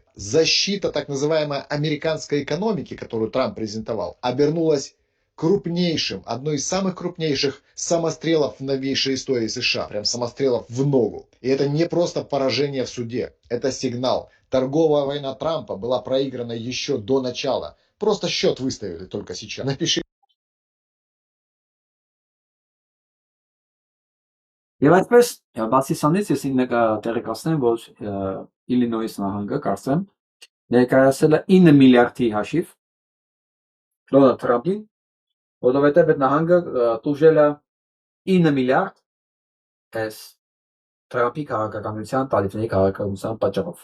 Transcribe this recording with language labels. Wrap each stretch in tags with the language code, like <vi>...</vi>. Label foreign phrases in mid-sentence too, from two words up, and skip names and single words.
<ru>Защита так называемой американской экономики, которую Трамп презентовал, обернулась крупнейшим, одной из самых крупнейших самострелов в новейшей истории США. Прям самострелов в ногу. И это не просто поражение в суде. Это сигнал. Торговая война Трампа была проиграна еще до начала. Просто счет выставили только сейчас. Напиши.</ru> <hy>Եվ այսպես, բացի սանից ես ինձ տեղեկացնեմ, որ Իլինոյս նահանգը կարծեմ ներկայացել է 9 միլիարդի հաշիվ Դոնալդ Թրամփին, որովհետև այդ նահանգը տուժել է 9 միլիարդ այս Թրամփի քաղաքականության, տարիֆների քաղաքականության պատճառով։</hy>